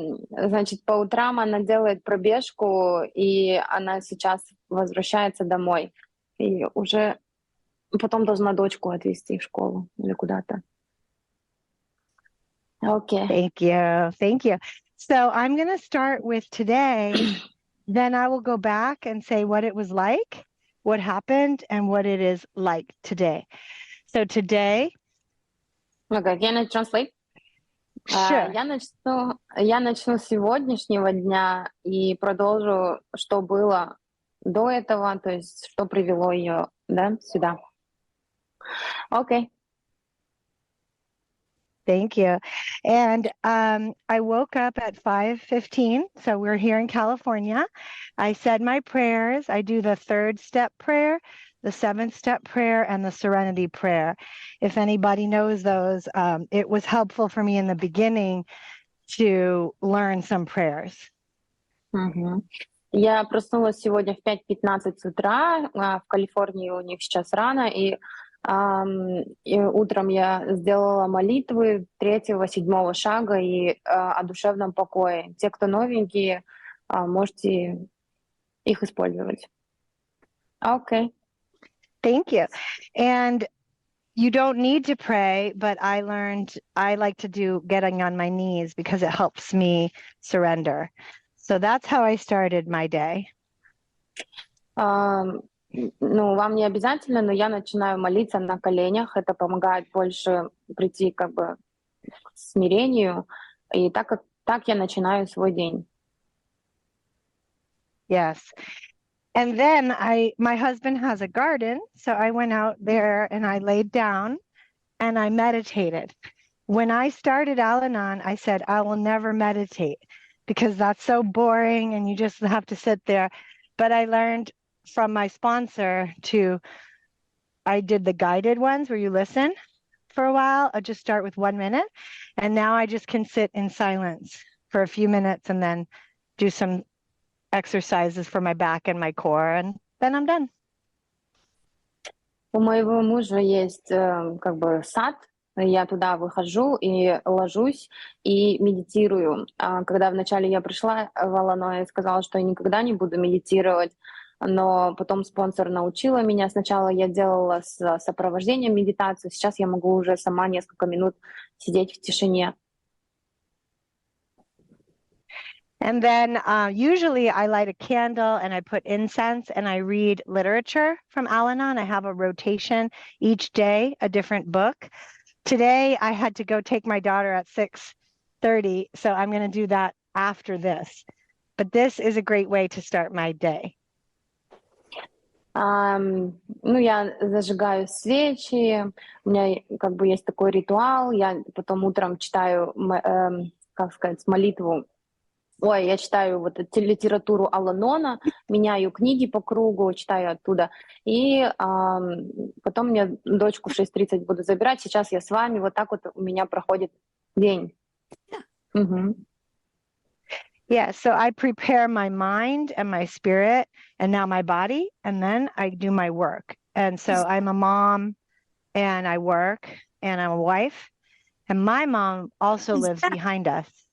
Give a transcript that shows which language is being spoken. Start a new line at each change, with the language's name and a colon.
Russian: Значит, по утрам она делает пробежку, и она сейчас возвращается домой. И уже потом должна дочку отвезти в школу или куда-то.
English: Okay. Thank you. Thank you. So I'm going to start with today. Then I will go back and say what it was like, what happened, and what it is like today. So today. Okay, can I translate? Sure.
Russian: Я начну с сегодняшнего дня и продолжу, что было до этого, то есть что привело ее, да, сюда.
English: Okay. Thank you. And I woke up at 5:15. So we're here in California. I said my prayers. I do the 3rd step prayer, the 7th step prayer, and the serenity prayer. If anybody knows those, it was helpful for me in the beginning to learn some prayers.
Russian: Я проснулась сегодня в 5:15 с утра. В Калифорнии у них сейчас рано, и утром я сделала молитвы 3-го, 7-го шага и о душевном покое. Те, кто новенькие, можете их использовать.
English: Okay. Thank you. And you don't need to pray, but I learned I like to do getting on my knees because it helps me surrender. So that's how I started my day.
Russian: Ну, вам не обязательно, но я начинаю молиться на коленях. Это помогает больше прийти как бы к смирению. И так я начинаю свой день.
English: Yes. And then my husband has a garden, so I went out there and I laid down and I meditated. When I started Al-Anon, I said, I will never meditate because that's so boring and you just have to sit there. But I learned from my sponsor I did the guided ones where you listen for a while. I just start with 1 minute. And now I just can sit in silence for a few minutes and then do some exercises for my back and my core, and then I'm done.
Russian: У моего мужа есть как бы сад. Я туда выхожу и ложусь и медитирую. Когда вначале я пришла в Ал-Анон, я сказала, что я никогда не буду медитировать, но потом спонсор научила меня. Сначала я делала с сопровождением медитацию, сейчас я могу уже сама несколько минут сидеть в тишине.
English: And then usually I light a candle and I put incense and I read literature from Al-Anon. I have a rotation each day, a different book. Today I had to go take my daughter at 6:30, so I'm going to do that after this. But this is a great way to start my day.
Russian: Ну, я зажигаю свечи, у меня как бы есть такой ритуал, я потом утром читаю, как сказать, молитву. Ой, я читаю вот литературу Ал-Анона, меняю книги по кругу, читаю оттуда. И потом мне дочку в 6:30 буду забирать. Сейчас я с вами. Вот так вот у меня проходит день.
English: Yeah, so I prepare my mind and my spirit and now my body, and then I do my work. And so I'm a mom and I work and I'm a wife. And my mom also lives behind us.